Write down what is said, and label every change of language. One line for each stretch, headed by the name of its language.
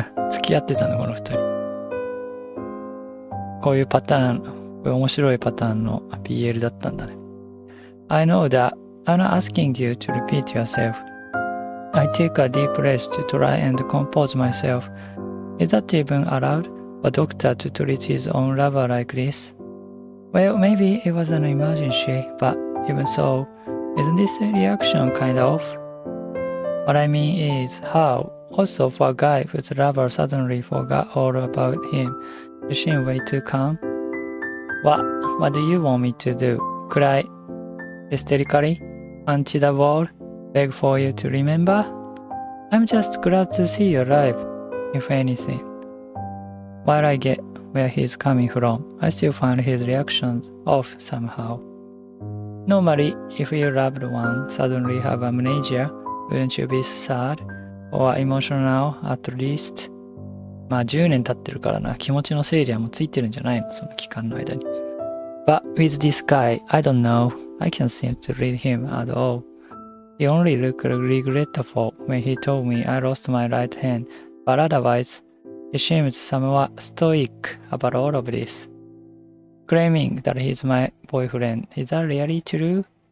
Japanese: 付き合ってたの、この二人。こういうパターン、こういう面白いパターンの BL だったんだね。
English: I know that I'm not asking you to repeat yourself. I take a deep breath to try and compose myself. Is that even allowed? A doctor to treat his own lover like this? Well, maybe it was an emergency, but even so, isn't this reaction kind of off? What I mean is, how? Also for a guy whose lover suddenly forgot all about him, you seem way too calm. What do you want me to do? Cry hysterically? Punch the wall? Beg for you to remember? I'm just glad to see you alive, if anything. While I get where he's coming from, I still find his reactions off somehow. Normally, if your loved one suddenly have amnesia, wouldn't you be sad or emotional at least?
Japanese: まあ10年経ってるからな、気持ちの整理はもうついてるんじゃないの、その期間の間に。
English: But with this guy, I don't know. I can't seem to read him at all. He only looked regretful when he told me I lost my right hand, but otherwise, he seems somewhat stoic about all of this. Claiming that he's my boyfriend, is that really true?